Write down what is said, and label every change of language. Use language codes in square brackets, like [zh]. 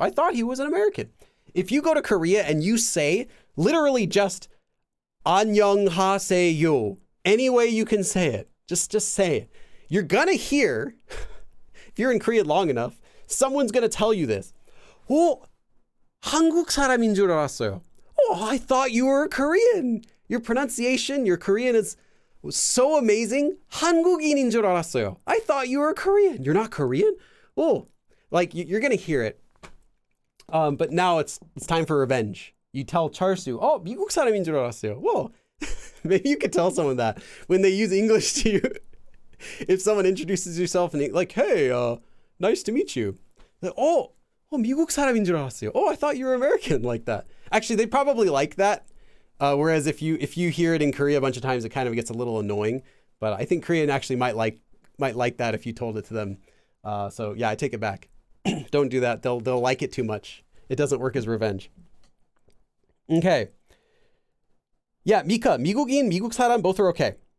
[en] I thought he was an American. If you go to Korea and you say literally just [ko] 안녕하세요, [en] any way you can say it, just say it. You're gonna hear, if you're in Korea long enough, someone's gonna tell you this. Oh, [ko] 한국 사람인 줄 알았어요. [en] Oh, I thought you were Korean. Your pronunciation, your Korean was so amazing. [ko] 한국인인 줄 알았어요. [en] I thought you were Korean. You're not Korean? Oh, like you're going to hear it. But now it's time for revenge. You tell 철수, oh, [ko] 미국 사람인 줄 알았어요. [en] Whoa, maybe you could tell someone that when they use English to you. If someone introduces yourself and like, hey, nice to meet you. Like, oh, [ko] 미국 사람인 줄 알았어요. [en] Oh, I thought you were American, like that. Actually, they probably like that. Whereas if you hear it in Korea a bunch of times, it kind of gets a little annoying. But I think Korean actually might like that if you told it to them. So yeah, I take it back. Don't do that. They'll like it too much. It doesn't work as revenge. Okay. Yeah, Mika, 미국인, 미국 사람, both are okay.